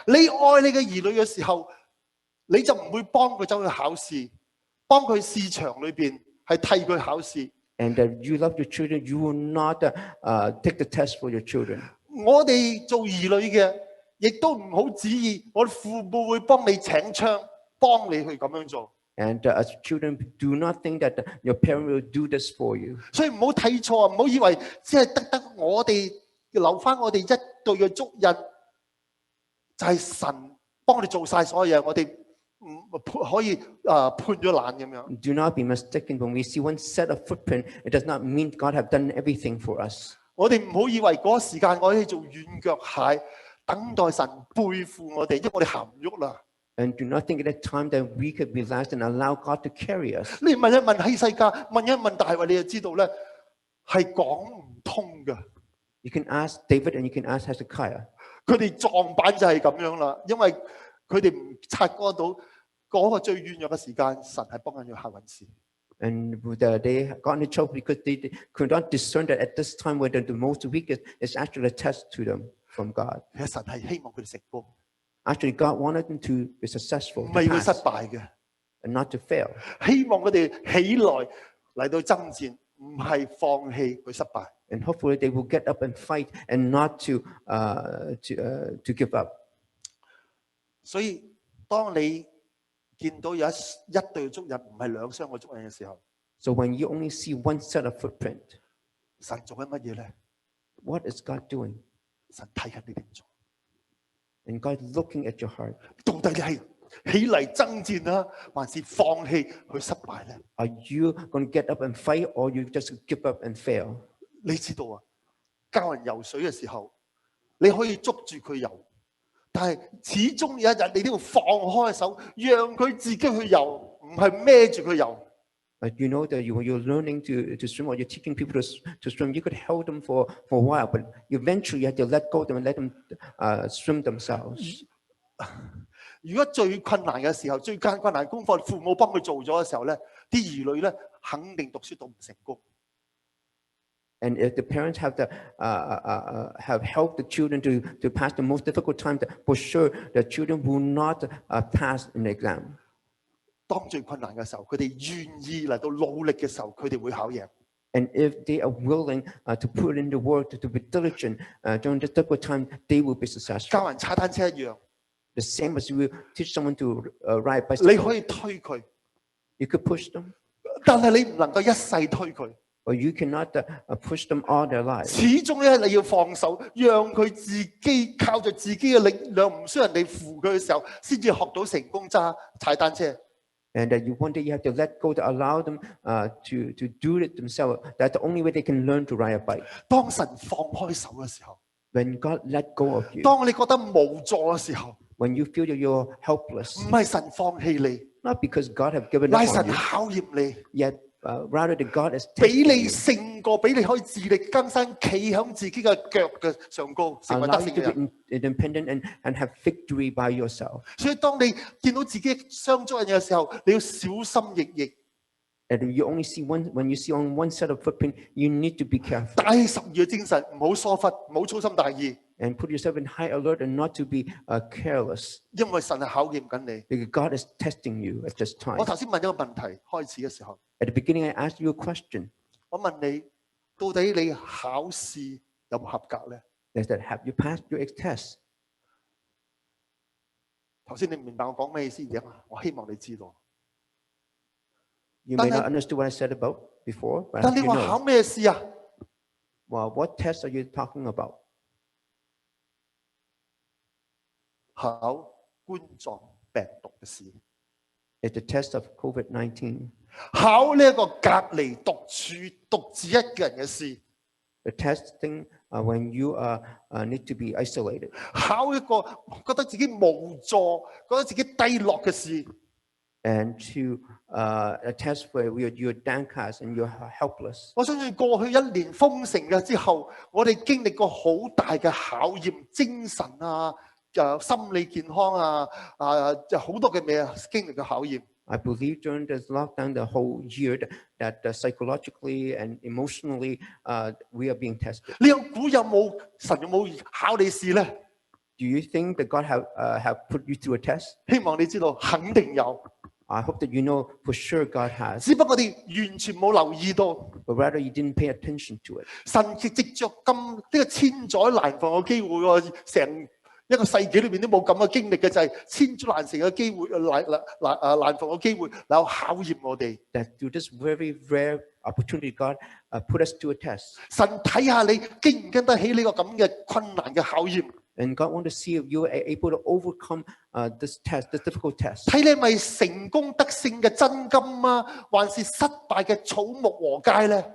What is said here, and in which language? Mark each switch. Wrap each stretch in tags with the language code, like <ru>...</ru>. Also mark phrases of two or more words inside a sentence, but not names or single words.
<yue>你愛你嘅兒女嘅時候，你就唔會幫佢走去考試，幫佢試場裏邊係替佢考試。</yue> <en>And you love your children, you will not take the test for your children.</en> <yue>我哋做兒女嘅，亦都唔好指意我哋父母會幫你請槍，幫你去咁樣做。</yue> <en>And as children, do not think that your parent will do this for you.</en> <yue>所以唔好睇錯，唔好以為只係得我哋留翻我哋一對嘅足印，就係神幫我哋做晒所有嘢，我哋唔可以判咗爛咁樣。</yue> <en>Do not be mistaken. When we see one set of footprint, it does not mean God have done everything for us.</en> <yue>我哋唔好以為嗰個時間我可以做軟腳蟹，等待神背負我哋，因為我哋行唔喐啦。</yue> <en>And do not think at that time that we could relax and allow God to carry us.</en> <yue>你問一問希西家，問一問大衛，你就知道咧係講唔通㗎。</yue> <en>You can ask David and you can ask Hezekiah.</en> <yue>佢哋撞板就係咁樣啦，因為佢哋唔察覺到嗰個最軟弱嘅時間，神係幫緊佢行運事。</yue> <en>And they got into trouble because they could not discern that at this time when the most weakest is actually a test to them from God.</en> <yue>其實神係希望佢哋成功，</yue> <en>Actually, God wanted them to be successful,</en> <yue>唔</yue> <en>to</en> <yue>係要失</yue> <en>pass,</en> <yue>敗嘅。</yue> <en>and not to fail.</en> <yue>希望佢哋起來嚟到爭戰，唔係放棄佢失敗。</yue> <en>And hopefully they will get up and fight and not to give up.</en> <yue>所以當你見到有一對足印，唔係兩雙嘅足印嘅時候，</yue> <en>So when you only see one set of footprint,</en> <yue>神做緊乜嘢咧？</yue> <en>what is God doing?</en> <yue>神睇緊你點做。</yue> <en>And God looking at your heart.</en> <yue>到底你係起嚟爭戰啊，還是放棄去失敗咧？</yue> <en>Are you going to get up and fight, or you just give up and fail?</en> <yue>你知道啊，教人游水嘅時候，你可以捉住佢游，但係始終有一日你都要放開手，讓佢自己去游，唔係孭住佢游。</yue> <en>You know that when you're learning to swim, or you're teaching people to swim, you could hold them for a while, but eventually you have to let go of them and let them swim themselves.</en> <yue>如果最困難嘅時候，最艱困難嘅功課，父母幫佢做咗嘅時候咧，啲兒女咧肯定讀書讀唔成功。</yue> <en>And if the parents have have helped the children to pass the most difficult time, for sure the children will not pass an exam.</en> <yue>當最困難嘅時候，佢哋願意嚟到努力嘅時候，佢哋會考贏。</yue> <en>And if they are willing to put in the work, to be diligent during this difficult time, they will be successful.</en> <yue>教人踩單車一樣，</yue> <en>The same as you teach someone to ride</en> <yue>你</yue> <en>bicycle.</en> <yue>可以推佢，</yue> <en>You could push them,</en> <yue>但係你唔能夠一世推佢。</yue> <en>or you cannot push them all their lives.</en> <yue>始終咧，你要放手，讓佢自己靠着自己嘅力量，唔需要人哋扶佢嘅時候，先至學到成功踩單車。</yue> <en>And you one day you have to let go to allow them to do it themselves. That's the only way they can learn to ride a bike.</en> <yue>當神放開手嘅時候，</yue> <en>When God let go of you,</en> <yue>當你覺得無助嘅時候，</yue> <en>when you feel that you're helpless,</en> <yue>唔係神放棄你，</yue> <en>not because God have given</en> <yue>乃</yue> <en>up</en> <yue>神</yue> <en>on you,</en> <yue>考驗你，</yue> <en>yet rather that God is</en> <yue>俾</yue> <en>testing</en> <yue>你</yue> <en>you,</en> <yue>勝過，俾你可以自力更生，企喺自己嘅腳嘅上高，成為得</yue> <en>allow</en> <yue>勝</yue> <en>you</en> <yue>嘅</yue> <en>to</en> <yue>人。</yue> <en>be independent and have victory by yourself.</en> <yue>所以當你見到自己相足人嘅時候，你要小心翼翼，</yue> <en>And you only see one, when you see on one set of footprint, you need to be careful</en> <yue>帶起十二嘅精神，唔好疏忽，唔好粗心大意，</yue> <en>and put yourself in high alert and not to be careless,</en> <yue>因為神係考驗緊你。</yue> <en>because God is testing you at this time.</en> <yue>我頭先問咗個問題，開始嘅時候，</yue> <en>At the beginning, I asked you a question.</en> <yue>我問你，到底你考試有冇合格咧？</yue> <en>Is that have you passed your test?</en> <yue>頭先你唔明白我講咩意思嘅？我希望你知道。</yue> <en>You may</en> <yue>但係-</yue> <en>not understand what I said about before, but</en> <yue>但你</yue> <en>you</en> <yue>話</yue> <en>know.</en> <yue>考咩試啊？</yue> <en>Well, what test are you talking about?</en> <yue>考冠狀病毒嘅試，</yue> <en>It's the test of COVID-19.</en> <yue>考呢一個隔離獨處獨自一個人嘅試，</yue> <en>The testing when you need to be isolated.</en> <yue>考一個覺得自己無助、覺得自己低落嘅試。</yue> <en>and to a test where you're downcast and you're helpless.</en> <yue>我相信過去一年封城嘅之後，我哋經歷過好大嘅考驗，精神啊、心理健康啊、就好多嘅咩啊，經歷嘅考驗。</yue> <en>I believe during this lockdown, the whole year, that psychologically and emotionally, we are being tested.</en> <yue>你估有冇神有冇考你試咧？</yue> <en>Do you think that God have put you through a test?</en> <yue>希望你知道，肯定有。</yue> <en>I hope that you know for sure God has,</en> <yue>只不過我哋完全冇留意到，</yue> <en>but rather you didn't pay attention to it.</en> <yue>神藉着咁呢個千載難逢嘅機會喎，成一個世紀裏邊都冇咁嘅經歷嘅，就係千載難逢嘅機會，難逢嘅機會，嚟考驗我哋。</yue> <en>That through this very rare opportunity, God put us to a test.</en> <yue>神睇下你經唔經得起呢個咁嘅困難嘅考驗。</yue> <en>And God wants to see if you are able to overcome this test, this difficult test.</en> <yue>睇你係咪成功得勝嘅真金啊，還是失敗嘅草木禾秸咧？</yue>